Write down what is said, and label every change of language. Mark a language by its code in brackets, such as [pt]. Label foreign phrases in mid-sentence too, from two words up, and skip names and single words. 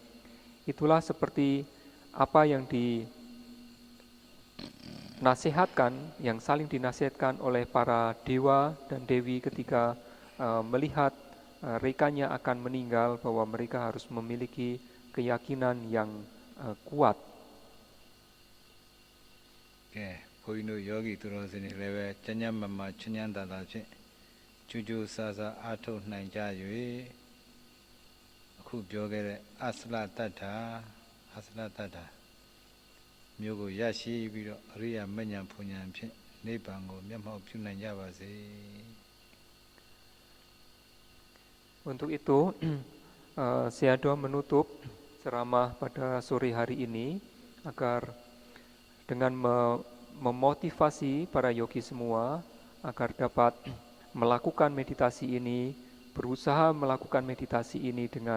[id] Itulah seperti apa yang dinasihatkan, yang saling dinasihatkan oleh para dewa dan dewi ketika melihat rekanya akan meninggal, bahwa mereka harus memiliki keyakinan yang kuat. [my] Okay, ဘုန်းကြီးတို့ယောဂီသူတော်စင်တွေလည်းပဲကျမ်းမာမာချမ်းသာသာဖြင့်ကြိုးကြိုးစားစားအားထုတ်နိုင်ကြ၍အခုပြောခဲ့တဲ့အစလတ္တာမျိုးကိုရရှိပြီးတော့အရိယာမဉ္ဇဉ်ဖွဉ္ဇဉ်ဖြင့်နိဗ္ဗာန်ကိုမျက်မှောက်ပြုနိုင်ကြပါစေ [id] Untuk itu, Sayadaw menutup ceramah pada sore hari ini agar dengan memotivasi para yogi semua agar dapat melakukan meditasi ini, berusaha melakukan meditasi ini dengan